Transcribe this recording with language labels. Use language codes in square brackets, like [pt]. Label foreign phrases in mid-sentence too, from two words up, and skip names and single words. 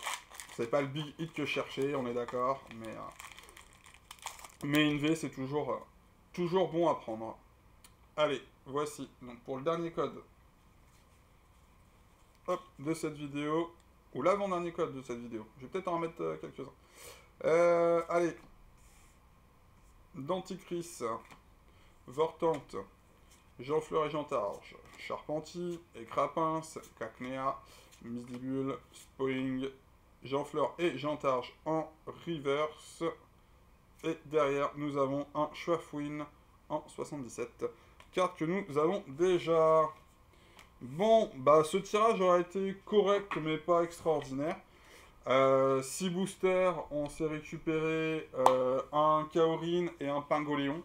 [fr] C'est pas le [en] big hit [fr] que je cherchais, on est d'accord, mais une V c'est toujours... toujours bon à prendre. Allez, voici. Donc pour le dernier code hop, de cette vidéo, ou l'avant-dernier code de cette vidéo. Je vais peut-être en remettre quelques-uns. Allez. Denticris, Vortante, Jeanfleur et Jantarge, Charpentier, Écrapince, Cacnea, Misdibule, Spoing, Jeanfleur et Jantarge en reverse. Et derrière, nous avons un Schwafwin en 77. Carte que nous avons déjà. Bon, bah ce tirage aurait été correct, mais pas extraordinaire. 6 boosters, on s'est récupéré un Kaorin et un Pingoléon.